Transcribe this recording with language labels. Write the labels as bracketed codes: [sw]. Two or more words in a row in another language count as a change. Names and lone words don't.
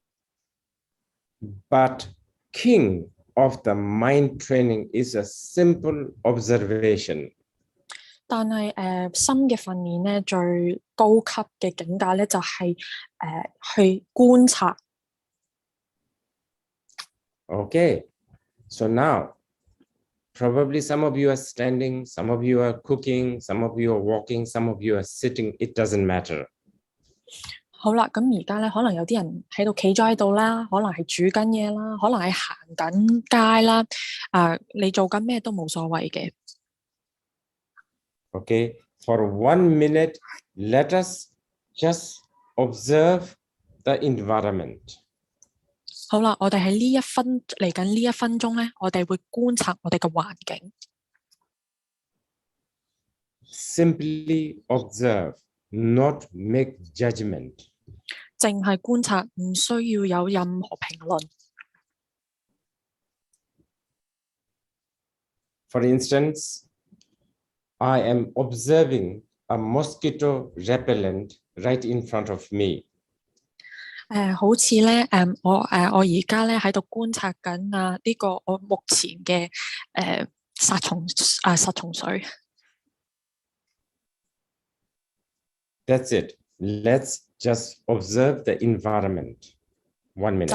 [en] But king of the mind training is a simple observation. [yue] 但係心嘅訓練咧，最高級嘅境界咧就係去觀察。 [en] Okay, so now probably some of you are standing, some of you are cooking, some of you are walking, some of you are sitting. It doesn't matter. [yue] 好啦，咁而家咧，可能有啲人喺度企咗喺度啦，可能係煮緊嘢啦，可能係行緊街啦。你做緊咩都冇所謂嘅。 [en] Okay, for 1 minute, let us just observe the environment. [yue] 好啦，我哋喺嚟緊呢一分鐘咧，我哋會觀察我哋嘅環境。 [en] Simply observe, not make judgment. [yue] 淨係觀察，唔需要有任何評論。 [en] For instance, I am observing a mosquito repellent right in front of me. [yue] 好似咧，我而家咧喺度觀察緊呢個我目前嘅殺蟲水。 [en] That's it. Let's just observe the environment. 1 minute.